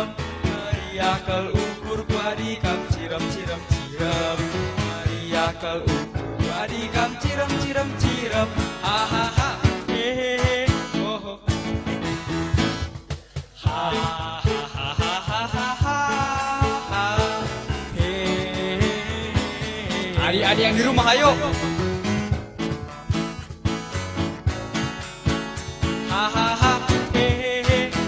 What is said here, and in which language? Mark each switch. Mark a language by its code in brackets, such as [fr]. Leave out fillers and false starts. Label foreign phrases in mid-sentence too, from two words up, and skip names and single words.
[btx] Meriah kalau ukurku adikam cirem cirem cirem. Meriah kalau ukurku adikam cirem cirem cirem. Ha ha ha hehehe ho ho. Ha ha ha ha ha ha ha. Hehehe. [id] Adik-adik yang di rumah ayo. Hahaha hehehe.